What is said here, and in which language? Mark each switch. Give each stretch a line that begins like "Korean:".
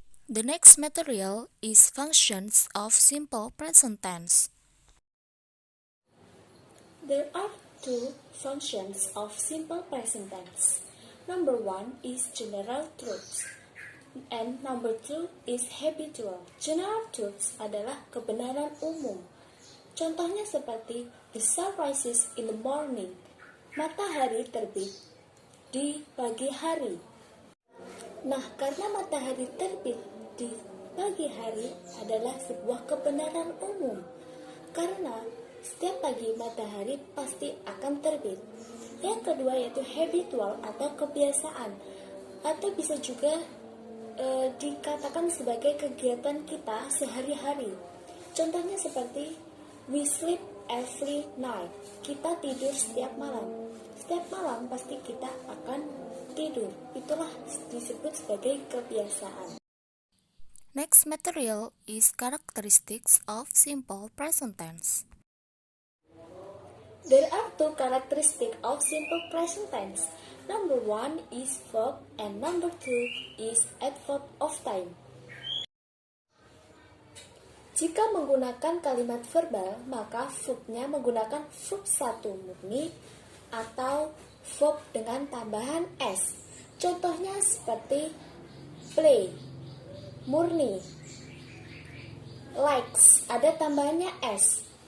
English: The next material is functions of simple present tense. There are two functions of simple present tense. Number one is general truths, and number two is habitual. General truths
Indonesian: adalah kebenaran umum. Contohnya seperti
English: the sun rises in the morning.
Indonesian: Matahari terbit di pagi hari. Nah, karena matahari terbit di pagi hari adalah sebuah kebenaran umum. Karena setiap pagi matahari pasti akan terbit. Yang kedua yaitu habitual atau kebiasaan, atau bisa juga dikatakan sebagai kegiatan kita sehari-hari. Contohnya seperti
English: we sleep every night.
Indonesian: Kita tidur setiap malam. Setiap malam pasti kita akan tidur. Itulah disebut sebagai kebiasaan.
English: Next material is characteristics of simple present tense. There are two characteristics of simple present tense. Number one is verb and number two is adverb of time.
Indonesian: Jika menggunakan kalimat verbal, maka verbnya menggunakan verb satu murni atau verb dengan tambahan s. Contohnya seperti play, murni, likes, ada tambahannya s.